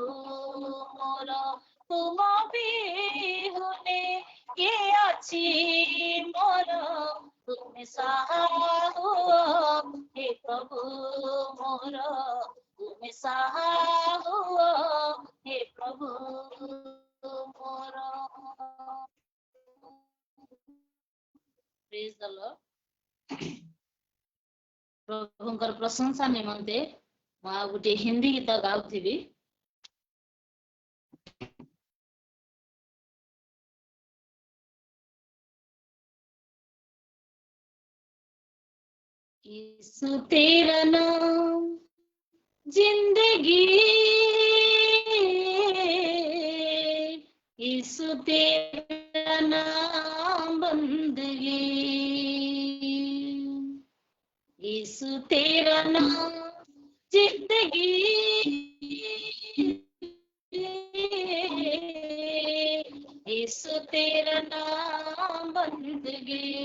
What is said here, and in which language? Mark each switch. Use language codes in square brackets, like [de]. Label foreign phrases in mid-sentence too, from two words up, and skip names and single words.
[or] ମୋର ତୁମ ବିହୁନେ କେ ଅଛି ମୋର ତୁମେ ସାହା ହୁଅ ହେ ପ୍ରଭୁ ମୋର ତୁମେ ସାହା ହୁଅ ହେ ପ୍ରଭୁ ମୋର [en] praise the Lord [or] प्रभुଙ୍କର ପ୍ରଶଂସା ନିମନ୍ତେ ମୁଁ ଆଉ ଗୋଟେ ହିନ୍ଦୀ ଗୀତ ଗାଉଥିବି [hi] यीशु तेरा नाम जिंदगी यीशु तेरा नाम बंदगी यीशु तेरा नाम जिंदगी यीशु तेरा नाम बंदगी